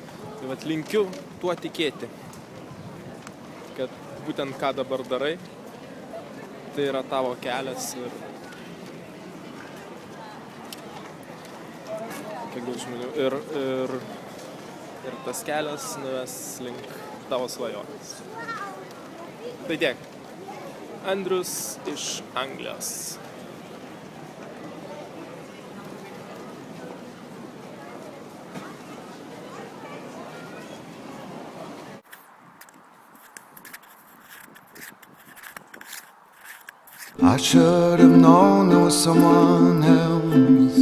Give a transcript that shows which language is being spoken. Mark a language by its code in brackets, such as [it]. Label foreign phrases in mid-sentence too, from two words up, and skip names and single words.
[lt] Tai vat linkiu tuo tikėti, kad būtent ką dabar darai, tai yra tavo kelias ir kiek daug žmonių. Ir ir tas kelias nuves link tavo svajonės. Tai tiek. Andrius iš Anglijos. [en] I should have known there was someone else.